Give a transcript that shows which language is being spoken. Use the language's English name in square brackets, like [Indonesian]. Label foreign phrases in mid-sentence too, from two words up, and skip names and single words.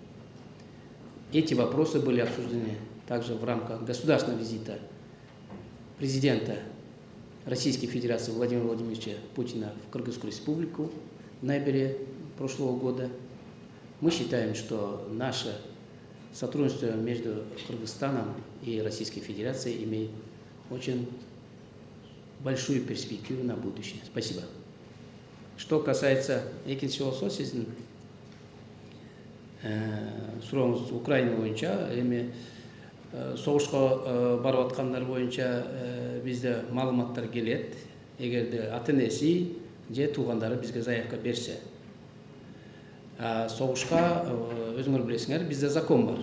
[Russian] Эти вопросы были обсуждены также в рамках государственного визита президента Российской Федерации Владимира Владимировича Путина в Кыргызскую Республику в ноябре прошлого года. Мы считаем, что наше сотрудничество между Кыргызстаном и Российской Федерацией имеет очень большую перспективу на будущее. Спасибо. Что касается [Kyrgyz] экинчи болсо сиздин сурооңуз Украина боюнча, эми согушка барып аткандар боюнча бизде маалыматтар келет. Эгерде ата-энеси же туугандары бизге заявка берсе, согушка өзүңөр билесиңер, бизде закон бар.